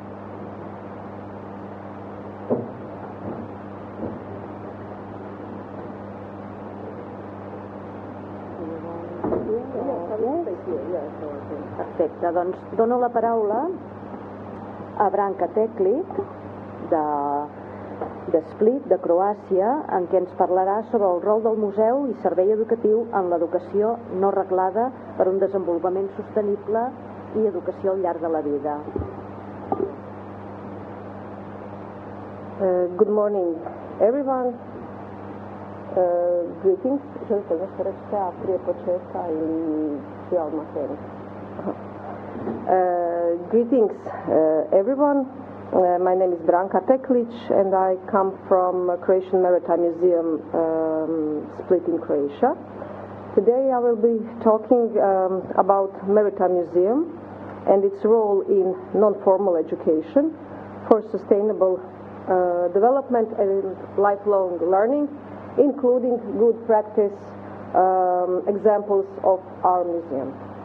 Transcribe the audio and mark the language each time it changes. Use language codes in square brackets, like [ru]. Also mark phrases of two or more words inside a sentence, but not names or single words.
[ca] Perfecte, doncs dono la paraula a Branka Teklik de Split, de Croàcia, en què ens parlarà sobre el rol del museu i servei educatiu en l'educació no reglada per un desenvolupament sostenible i educació al llarg de la vida. [en] Good morning, everyone. Greetings. [hr] Želite nešto reći prije početka ili svi odmah krenu? [en] Greetings, everyone. My name is Branka Teklic and I come from Croatian Maritime Museum, Split in Croatia. Today I will be talking about Maritime Museum and its role in non-formal education for sustainable development and lifelong learning, including good practice examples of our museum.